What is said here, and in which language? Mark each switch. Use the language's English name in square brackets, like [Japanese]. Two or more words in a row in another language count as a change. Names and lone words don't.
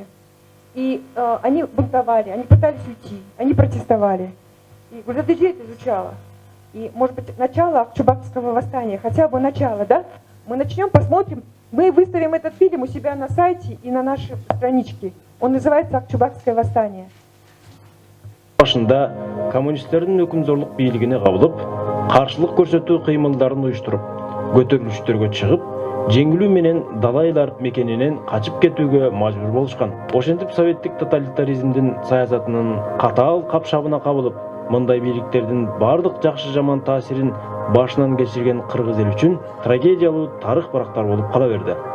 [Russian] И они бунтовали, они пытались уйти, они протестовали. И Гульзадеджи это изучала. И, может быть, начало Акчубакского восстания, хотя бы начало, да? Мы начнем, посмотрим. Мы выставим этот фильм у себя на сайте и на нашей страничке. Он называется «Акчубакское восстание». [Kyrgyz] Башында коммунисттердин өкүмзорлук бийлигине кабылып, каршылык көрсөтүү кыймылдарын уюштуруп, көтөрүлүштөргө чыгып, жеңилүү менен далайлар мекенинен качып кетүүгө мажбур болушкан. Ошентип советтик тоталитаризмдин саясатынын катаал капшабына кабылып, мындай бийликтердин бардык жакшы жаман таасирин башынан кечирген кыргыз эл үчүн трагедиялуу тарых барактар болуп кала берди.